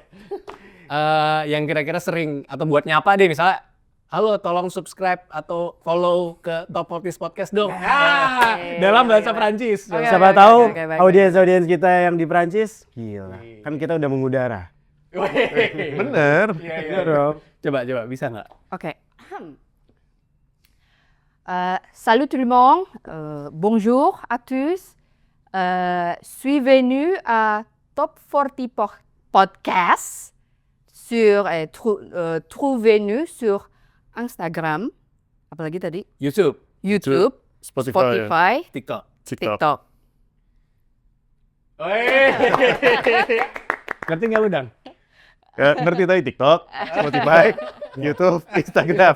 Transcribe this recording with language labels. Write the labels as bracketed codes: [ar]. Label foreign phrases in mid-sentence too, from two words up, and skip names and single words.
[id] Yang kira-kira sering atau buat nyapa deh misalnya, halo tolong subscribe atau follow ke Top 40 Podcast dong. Dalam bahasa Perancis. Siapa tahu audiens kita yang di Perancis, gila. Kan kita udah mengudara. Bener. Iya dong. Coba bisa nggak? Ok. [fr] Salut tout le monde, bonjour à tous. Suis venu à Top 40 Podcast trouvez-nous sur Instagram, [id] apalagi tadi? [fr] YouTube, Spotify, TikTok. TikTok. [id] Ngerti nggak lu, Dang? Ya, ngerti tadi TikTok, Spotify, YouTube, Instagram.